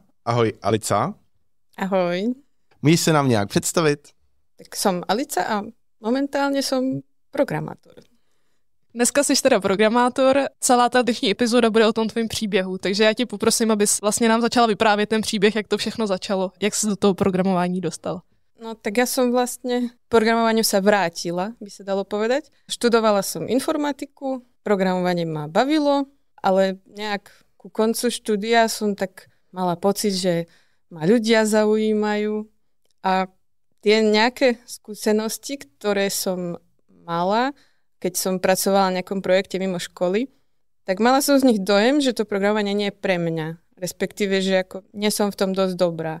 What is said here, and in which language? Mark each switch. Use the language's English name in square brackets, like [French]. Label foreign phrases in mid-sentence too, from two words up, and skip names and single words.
[Czech] Ahoj, Alica. Ahoj. Můžeš se nám nějak představit? [Slovak] Tak som Alica a momentálne som programátor. [Czech] Dneska jsi teda programátor, celá ta dnešní epizoda bude o tom tvým příběhu, takže já tě poprosím, abys vlastně nám začala vyprávět ten příběh, jak to všechno začalo, jak jsi do toho programování dostal. [Slovak] No tak ja som vlastne programovaniu sa vrátila, by sa dalo povedať. Študovala som informatiku, programovanie ma bavilo, ale nejak ku koncu štúdia som tak mala pocit, že ma ľudia zaujímajú a tie nejaké skúsenosti, ktoré som mala, keď som pracovala na nejakom projekte mimo školy, tak mala som z nich dojem, že to programovanie nie je pre mňa, respektíve, že ako nie som v tom dosť dobrá.